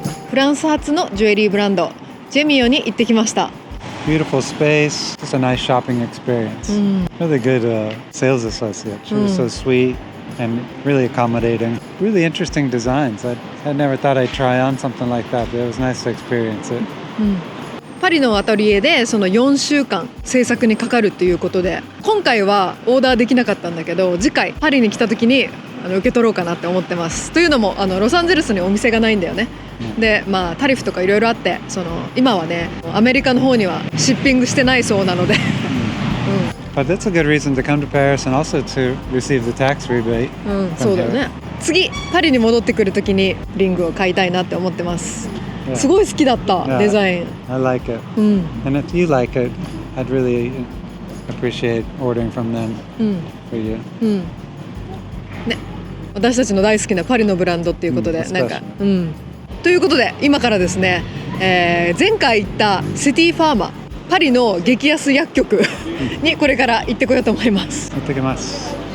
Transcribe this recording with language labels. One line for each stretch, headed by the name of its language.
Japanese: フランス発のジュエリーブランドジェミオに行ってきました。
English: Beautiful space. Just a nice shopping experience. Really good sales associate. She was so sweet and really accommodating. Really interesting designs. I never thought I'd try on something like that, but it was nice to experience it.
Japanese: パリのアトリエでその4週間制作にかかるっていうことで、今回はオーダーできなかったんだけど、次回パリに来た時に受け取ろうかなって思ってます。というのもロサンゼルスにお店がないんだよね。でタリフとかいろいろあって、今はねアメリカの方にはシッピングしてないそうなので
English: But that's a good reason to come to Paris and also to receive the tax rebate.
Japanese: そうだよね。次パリに戻ってくる時にリングを買いたいなって思ってます。
English: Yeah.
Japanese: すごい好きだった、
English: Yeah.
Japanese: デザイン。
English: I like it. And if you like it, I'd really appreciate ordering from them for you.
Japanese: ね、私たちの大好きなパリのブランドっていうことで、なんか、ということで今からですね、前回行ったシティファーマ、パリの激安薬局にこれから行ってこようと思います。行ってきます。